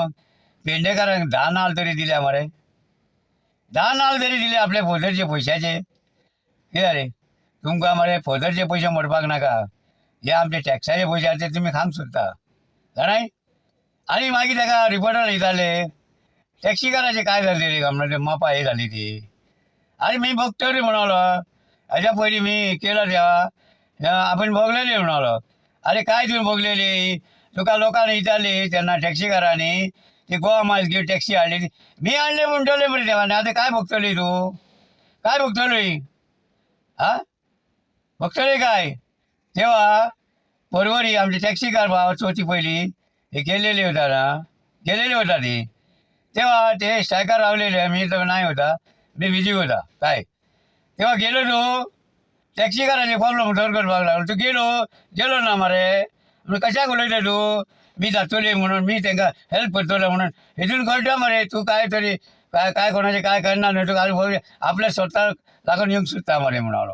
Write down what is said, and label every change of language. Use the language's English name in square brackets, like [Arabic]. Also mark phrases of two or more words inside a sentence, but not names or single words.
[Konkani] पेडणेकारांक 10 नाल्ल तरी दिल्या मरे 10 नाल्ल तरी दिले आपल्या फोदरचे पयशाचे. कितें रे तुमकां मरे फोदरचे पयशे मोडपाक नाका. हे आमचे टॅक्साचे पयशे ते तुमी खावंक सोदता जाणाय. आनी मागीर ताका रिपोर्टर विचारले टॅक्सीकाराचे काय जाले रे म्हणून ते मोपा हे जाली ती. आरे मी बघतो रे म्हणालो हाज्या पयलीं मी केलो तेव्हा आपण भोगलेली म्हणालो. अरे काय तुम्ही भोगलेली तुका लोकांनी विचारली तेन्ना टॅक्सीकारांनी ती गोवा मायल्स घेवन टॅक्सी हाडली मी हाडले म्हणटले मरे देवाने. आतां काय भोगतली तूं काय भोगतली हा भोगतली काय. तेव्हा परवरी आमचे टॅक्सीकार भाव चवथी पयलीं हे गेलेली होता ती तेव्हा ते स्ट्रायकार रावलेले मी तर नाही होता मी बिझी होता काय. तेव्हा गेलो तू टॅक्सीकाराचे प्रॉब्लेम सॉल्व करपाक लागलो तू गेलो ना मरे. कशाक उलयता तू मी जातोली म्हणून मी तांकां हेल्प करतलो म्हणून हितून कळटा मरे तू काय तरी काय कोणाचे काय करना न्हू तुका आपल्या स्वताक लागून येवंक सोदता मरे म्हणालो.